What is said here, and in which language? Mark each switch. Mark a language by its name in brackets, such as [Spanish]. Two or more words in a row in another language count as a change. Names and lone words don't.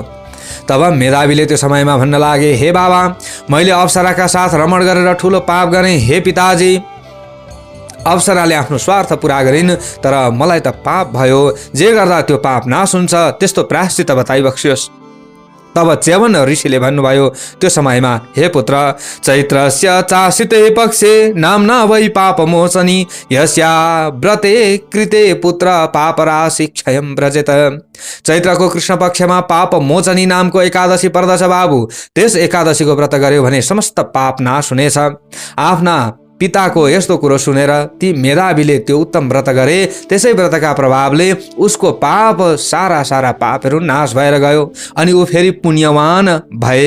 [Nepali] तब मेधावीले त्यो समयमा भन्न लागे, हे बाबा, मैले अप्सराका साथ रमण गरेर ठुलो पाप गरेँ। हे पिताजी, अप्सराले आफ्नो स्वार्थ पुरा गरिन्, तर मलाई त पाप भयो। जे गर्दा त्यो पाप नाश हुन्छ, त्यस्तो प्रायश्चित बताइबक्सियोस्। तब च्यवन ऋषिले भन्नुभयो त्यो समयमा, [Sanskrit] हे पुत्र, चैत्रस्य चासिते पक्षे नाम्ना वै पाप मोचनी यस्या व्रते कृते पुत्र पापराशि क्षयं व्रजेत। [Nepali] चैत्रको कृष्ण पक्षमा पाप मोचनी नामको एकादशी पर्दछ बाबु। त्यस एकादशीको व्रत गर्यो भने समस्त पाप नाश हुनेछ। आफ्ना पिताको यस्तो कुरो सुनेर ती मेधावीले त्यो उत्तम व्रत गरे। त्यसै व्रतका प्रभावले उसको पाप सारा पापहरू नाश भएर गयो अनि ऊ फेरि पुण्यवान भए।